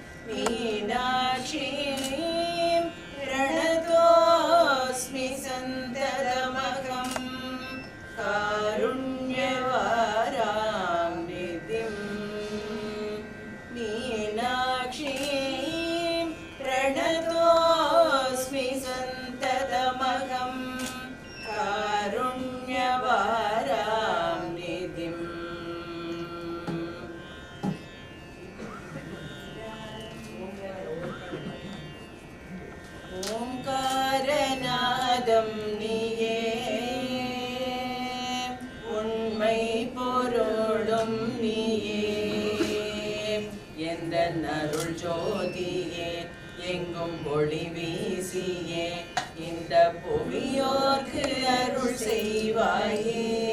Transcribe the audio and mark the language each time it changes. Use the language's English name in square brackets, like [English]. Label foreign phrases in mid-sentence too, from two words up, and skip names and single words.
[Sanskrit] मीनाक्षीं प्रणतोऽस्मि सन्ततमहं कारुण्यवारां निधिं मीनाक्षीं प्रणतोऽस्मि सन्ततमहं कारुण्यवारां निधिम्. [Tamil] ஓங்காரநாதம் நீயே உண்மை பொருளும் நீயே எந்த அருள் ஜோதியே எங்கும் ஒளி வீசியே இந்த புவியோர்க்கு அருள் செய்வாயே